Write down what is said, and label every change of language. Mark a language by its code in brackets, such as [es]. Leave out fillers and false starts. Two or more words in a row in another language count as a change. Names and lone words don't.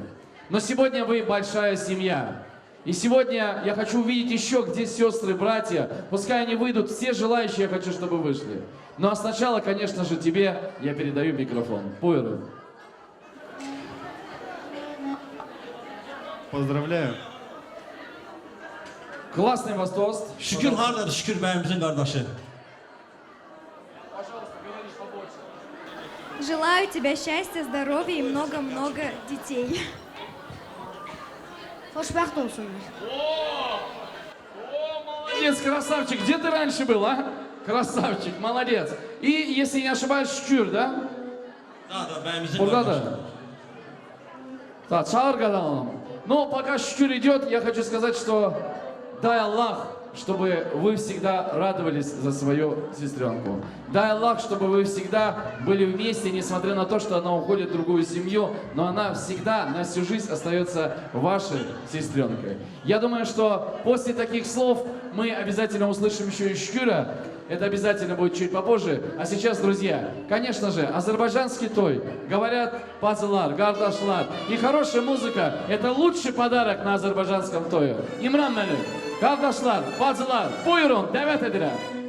[ru] Но сегодня вы большая семья. И сегодня я хочу увидеть еще, где сестры, братья. Пускай они выйдут, все желающие я хочу, чтобы вышли. Ну а сначала, конечно же, тебе я передаю микрофон. [az] Buyurun. [ru] Поздравляю. Классный вас тост. [az] Şükür hardadır, şükür bəyimizin qardaşı [ru] Желаю тебе счастья, здоровья и много-много детей. [az] Hoşbaxt olsunlar. [ru] Молодец, красавчик. Где ты раньше был, а? Красавчик, молодец. И, если не ошибаюсь, Şükür, да? [az] Da, bəyimizin Burada qardaşı da. Так, çağır qadanalım. [ru] Но пока Şükür идет, я хочу сказать, что дай Аллах, чтобы вы всегда радовались за свою сестренку. Дай Аллах, чтобы вы всегда были вместе, несмотря на то, что она уходит в другую семью, но она всегда на всю жизнь остается вашей сестренкой. Я думаю, что после таких слов мы обязательно услышим еще и Şüküра. Это обязательно будет чуть попозже. А сейчас, друзья, конечно же, азербайджанский той. Говорят, [az] pasalar, qardaşlar. [ru] И хорошая музыка – это лучший подарок на азербайджанском тое. Имран Мелик, [az] qardaşlar, pasalar, buyurun, dəvət edirəm.